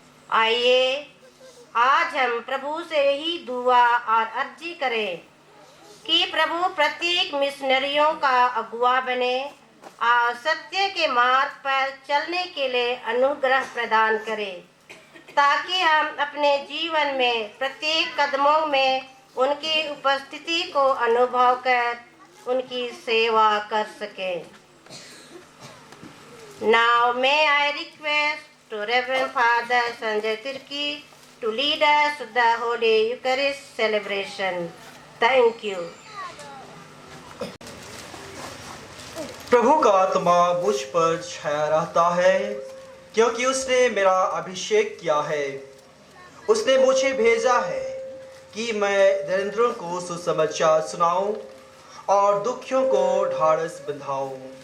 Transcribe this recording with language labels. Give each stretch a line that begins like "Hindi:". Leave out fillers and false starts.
Hindi: आइए आज हम प्रभु से ही दुआ और अर्जी करें कि प्रभु प्रत्येक मिशनरियों का अगुआ बने और सत्य के मार्ग पर चलने के लिए अनुग्रह प्रदान करें, ताकि हम अपने जीवन में प्रत्येक कदमों में उनकी उपस्थिति को अनुभव कर उनकी सेवा कर सकें।
English: Now may I request to Reverend Father Sanjay Tirki to lead us to the Holy Eucharist celebration. Thank you.
Hindi: प्रभु का आत्मा मुझ पर छाया रहता है, क्योंकि उसने मेरा अभिषेक किया है। उसने मुझे भेजा है कि मैं दरिद्रों को सुसमाचार सुनाऊं और दुखियों को ढाढ़स बंधाऊं।